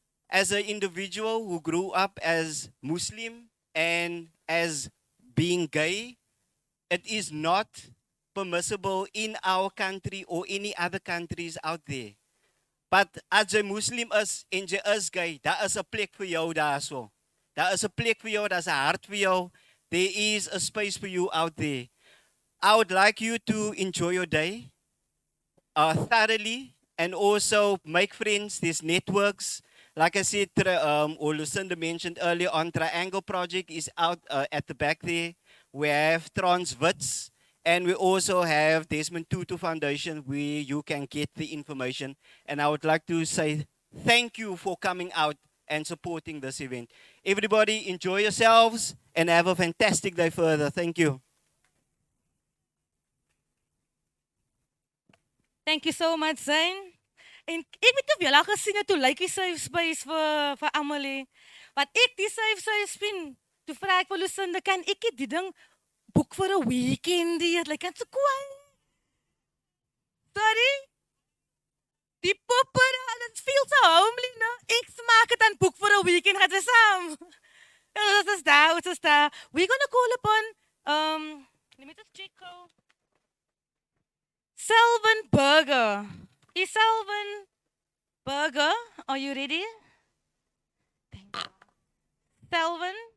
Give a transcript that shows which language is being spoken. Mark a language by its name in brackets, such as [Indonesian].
[English] As an individual who grew up as Muslim and as being gay, it is not permissible in our country or any other countries out there. [Afrikaans] But as jy Muslim is en jy is gay, daar is 'n plek vir jou daarso. Daar is 'n plek vir jou, daar's 'n hart vir jou. [English] There is a space for you out there. I would like you to enjoy your day thoroughly and also make friends. There's networks. Like I said, or Lucinda mentioned earlier on, Triangle Project is out at the back there. We have Transwits. And we also have Desmond Tutu Foundation where you can get the information. And I would like to say thank you for coming out and supporting this event. Everybody enjoy yourselves and have a fantastic day further. Thank you. Thank you so much, Zain. [Afrikaans] En ek weet of julle gesien het hoe lyk die safe space vir almal hè. Wat ek die safe space vind, toe vra ek vir Lucinda, kan ek die ding boek vir 'n weekend hier? Like kan so kwaai. Sorry? Die popper, dit feel so homely, no? Ek maak dit aan boek vir 'n weekend, gaan jy saam? Dit is daar. [English] We're gonna call upon, let me just check how. Selvan Burger. Is Selvan Burger, are you ready? Thank you. Selvan?